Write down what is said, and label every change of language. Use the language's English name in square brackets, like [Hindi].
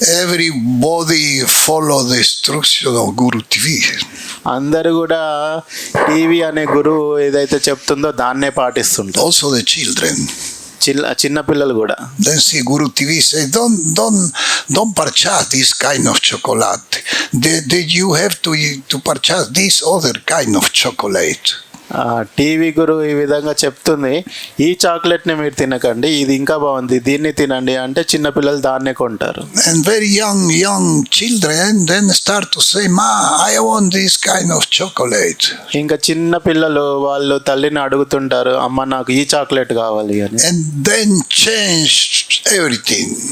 [English] Everybody follow the instruction of Guru TV. [Telugu] అందరూ కూడా TV అనే గురువు ఏదైతే చెప్తుందో దాన్నే పాటిస్తుంటారు. [English] Also the children. [Telugu] చిన్న పిల్లలు కూడా. [English] Then see Guru TV say don't purchase this kind of chocolate. You have to purchase this other kind of chocolate. [Telugu] TV గురు ఈ విధంగా చెప్తుంది, ఈ చాక్లెట్ని మీరు తినకండి, ఇది ఇంకా బాగుంది, దీన్ని తినండి అంటే చిన్నపిల్లలు దాన్నే కొంటారు. [English] And very young children then start to say, Ma, I want this kind of chocolate. [Telugu] ఇంకా చిన్న పిల్లలు వాళ్ళు తల్లిని అడుగుతుంటారు, అమ్మ నాకు ఈ చాక్లెట్ కావాలి అని. [English] And then change everything.